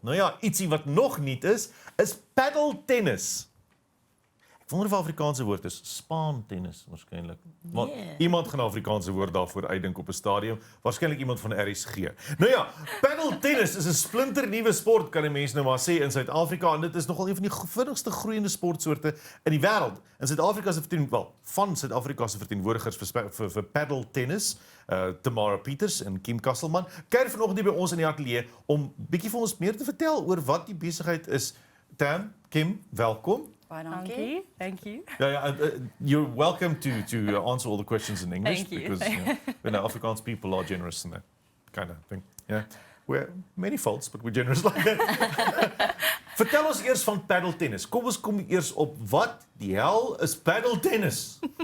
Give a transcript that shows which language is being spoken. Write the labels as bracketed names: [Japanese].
[Afrikaans] Nou ja, ietsie wat nog nuut is Padel Tennis. Ek wonder of die Afrikaanse woord is spaantennis waarskynlik. Maar iemand gaan 'n Afrikaanse woord daarvoor uitdink op 'n stadium, waarskynlik iemand van RSG. Nou ja, Padel Tennis is 'n splinternuwe sport, kan die mense nou maar sê, in Suid-Afrika, en dit is nogal een van die vinnigste groeiende sportsoorte in die wêreld. In Suid-Afrika se van Suid-Afrika se verteenwoordigers vir Padel Tennis, Tamara Pieters Kim Kasselmann, kuier vanoggend hier by ons in die ateljee om bietjie vir ons meer te vertel oor wat die besigheid is. Tam, Kim, welkom. [English] Thank you. You're welcome to answer all the questions in English. Thank you. Because Afrikaans people are generous in that kind of thing. Yeah, we're many faults, but we're generous like that. [Afrikaans] Vertel ons eers van Padel Tennis. Kom eers op wat die hel is Padel Tennis?